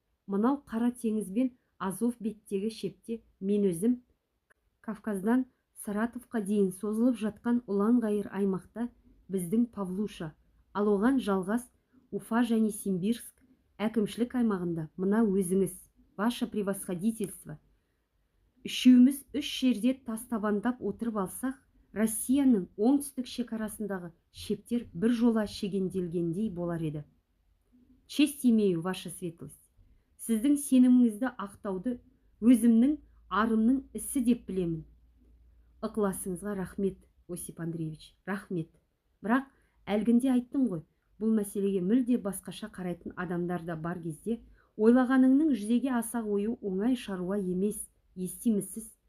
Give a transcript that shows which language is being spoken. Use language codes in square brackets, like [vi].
[kk] Мынау Қара теңіз бен Азов беттегі шепте мен өзім Кавказдан Саратовқа дейін созылып жатқан ұлан-ғайыр аймақта біздің Павлуша, ал оған жалғас Уфа және Симбирск әкімшілік аймағында мына өзіңіз, [ru] ваше превосходительство, [kk] үшеуміз үш жерде тастабандап отырып алсақ, Россияның оңтүстік шекарасындағы шептер бір жола шегенделгендей болар еді. [ru] Честь имею, ваша светлость. [kk] Сіздің сеніміңізді ақтауды өзімнің арымның ісі деп білемін. Ықыласыңызға рахмет, Осип Андреевич, рахмет. Бірақ әлгінде айттым ғой, бұл мәселеге мүлде басқаша қарайтын адамдар да бар кезде, ойлағаныңның жүзеге аса қою оңай шаруа емес, естимісіз.